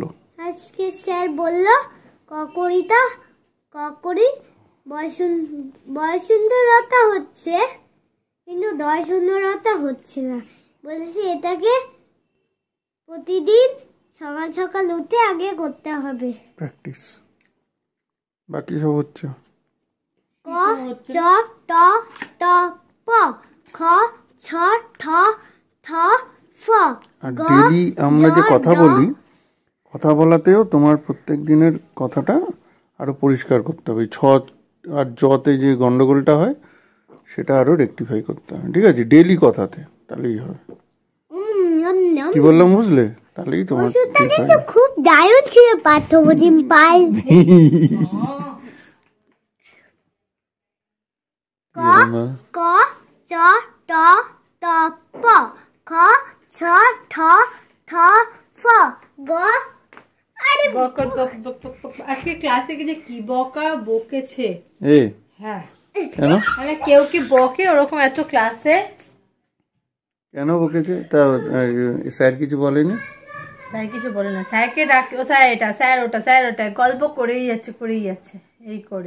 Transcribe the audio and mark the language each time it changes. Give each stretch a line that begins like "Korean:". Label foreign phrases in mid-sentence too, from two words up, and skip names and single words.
Bangla: আজকে স্যার বললো ককরিতা ককরি বয়সুন্দরতা হচ্ছে, কিন্তু দয়সুন্দরতা হচ্ছে না। বলেছে এটাকে প্রতিদিন সকাল সকাল উঠে আগে করতে হবে প্র্যাকটিস, বাকি সব হচ্ছে। ক চ ট ট প খ ছ ঠ থ ফ। আর ডেলি আমরা যে কথা বলি, কথা বলাতেও তোমার প্রত্যেক দিনের কথাটা আরো পরিষ্কার করতে হবে। ছ আর জতে যে গন্ডগোলটা হয় সেটা আরো রেকটিফাই করতে হবে, ঠিক আছে? ডেলি কথাতে, তাহলেই হবে। কি বললাম বুঝলে? তাহলেই তোমার ওষুধটা ঠিক কিন্তু হয়। খুব দারুণ ছিল পার্থপ্রতিম পাল। এরমা, ক চ ট ত প খ ছ ঠ থ ফ গ। আরে বকর বক বক বক বক। আজকে ক্লাসে যে কি বকা বকেছে। এ হ্যাঁ, কেন মানে কেউ কি বকে ওরকম এত ক্লাসে? কেন বকেছে? তা স্যার কিছু বলেনি? স্যার কিছু বলে না, স্যারকে ডাকে ও স্যার এটা স্যার ওটা স্যার ওটা, গল্প করেই যাচ্ছে এই করে।